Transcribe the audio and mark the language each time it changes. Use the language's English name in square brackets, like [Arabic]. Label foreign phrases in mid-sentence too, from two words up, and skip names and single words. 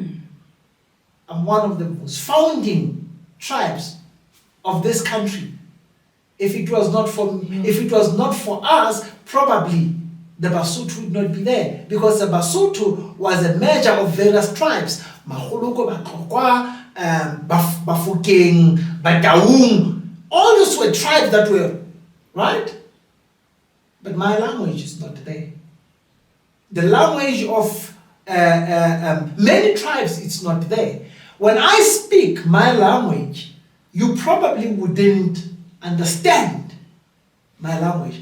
[English] I'm one of the most founding tribes of this country. If it was not for us, probably the Basotho would not be there, because the Basotho was a merger of various tribes. Makgolokwe-a-Mafehleng, Bafokeng, Bataung. All those were tribes that were, right? But my language is not there. The language of many tribes, it's not there. When I speak my language, you probably wouldn't understand my language.